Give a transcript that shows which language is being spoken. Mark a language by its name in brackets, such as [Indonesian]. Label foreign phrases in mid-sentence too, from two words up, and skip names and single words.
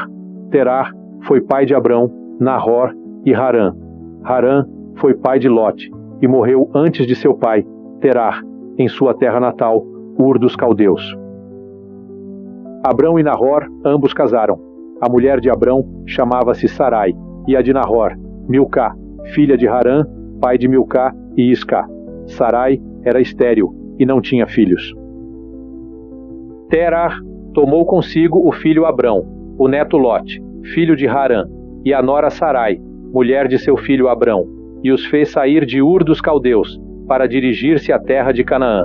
[Portuguese] Terar foi pai de Abrão, Nahor e Harã. Harã foi pai de Lote e morreu antes de seu pai, Terar, em sua terra natal, Ur dos Caldeus. Abrão e Nahor ambos casaram. A mulher de Abrão chamava-se Sarai, e a de Nahor, Milcá, filha de Harã, pai de Milcá e Iscá. Sarai era estéril e não tinha filhos. Terar tomou consigo o filho Abrão, o neto Lote, filho de Harã, e a nora Sarai, mulher de seu filho Abrão, e os fez sair de Ur dos Caldeus, para dirigir-se à terra de Canaã.